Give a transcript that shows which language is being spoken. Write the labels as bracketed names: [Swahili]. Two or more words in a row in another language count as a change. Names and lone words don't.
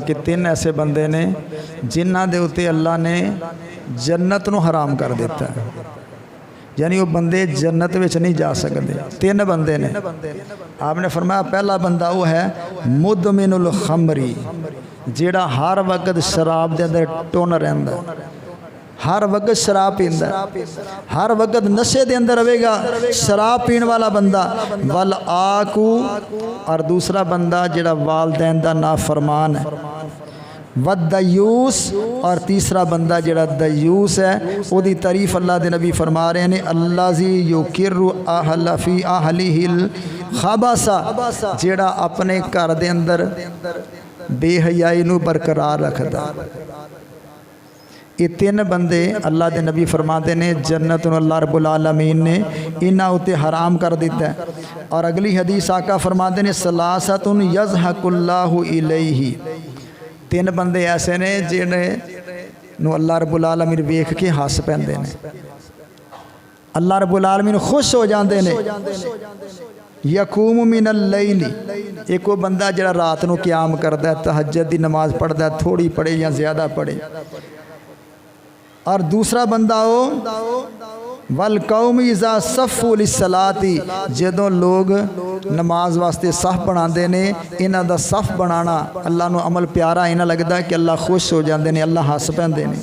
[Punjabi] کہ تین ایسے بندے نے جنہاں دے اتے اللہ نے جنت نوں حرام کر دتا ہے, [Urdu] یعنی وہ بندے جنت میں نہیں جا سکتے. [Punjabi] تین بندے نے آپ نے فرمایا پہلا بندہ او ہے [Arabic] مدمن الخمر, [Punjabi] جیہڑا ہر وقت شراب کے اندر ٹن رہندا، ہر وقت شراب پیندا, [Urdu] ہر وقت نشے کے اندر رہے گا، شراب پینے والا بندہ. [Arabic] والعاق, [Punjabi] اور دوسرا بندہ جیہڑا والدین دا نافرمان ہے. वद्दयूस, اور تیسرا بندہ جیہڑا دیوث ہے, [Urdu] اس کی تعریف اللہ کے نبی فرما رہے ہیں [Arabic] الذي يقر أهل في أهله الخبث, [Punjabi] جیہڑا اپنے گھر کے اندر بے حیائی نوں برقرار رکھدا. یہ تین بندے اللہ کے نبی فرماتے نے جنت اللہ رب العالمین نے انہاں اتے حرام کر دتا ہے. اور اگلی حدیث آقا فرماتے نے [Arabic] ثلاثة يضحك الله إليه, [Punjabi] تین بندے ایسے نے جنہیں اللہ رب العالمین ویکھ کے ہس پیندے نے, [Urdu] اللہ رب العالمین خوش ہو جاتے ہیں. [Arabic] يقوم من الليل, [Urdu] ایک وہ بندہ جیہڑا رات کو قیام کرتا ہے، تہجد کی نماز پڑھتا ہے، تھوڑی پڑھے یا زیادہ پڑھے. [Punjabi] اور دوسرا بندہ ہو [Arabic] والقوم إذا صفوا للصلاة, [Punjabi] جدوں لوگ نماز واسطے صف بناتے ہیں، انہاں دا صف بنانا اللہ نوں عمل پیارا انہاں لگتا کہ اللہ خوش ہو جاتے ہیں، اللہ ہس پیندے نے.